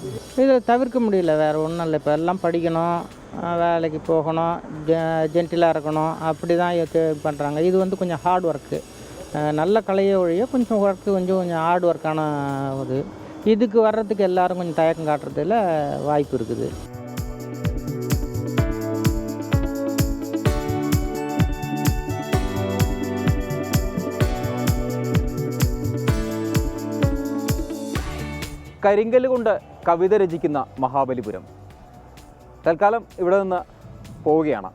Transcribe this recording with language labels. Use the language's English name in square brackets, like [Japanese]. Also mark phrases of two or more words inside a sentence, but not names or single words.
[Tamil] இதை தவிர்க்க முடியல, வேறு ஒன்றும் இல்லை. இப்போ எல்லாம் படிக்கணும், வேலைக்கு போகணும், ஜென்டிலாக இருக்கணும், அப்படி தான் பண்ணுறாங்க. இது வந்து கொஞ்சம் [English] hard work, [Tamil] நல்ல கலையை ஒழிய கொஞ்சம் ஒர்க்கு கொஞ்சம் [English] hard work [Tamil] இது. இதுக்கு வர்றதுக்கு எல்லாரும் கொஞ்சம் தயக்கம் காட்டுறதுல வாய்ப்பு இருக்குது. [Malayalam] കരിങ്കല്ല് കൊണ്ട് കവിത രചിക്കുന്ന മഹാബലിപുരം. തൽക്കാലം ഇവിടെ നിന്ന് പോവുകയാണ്.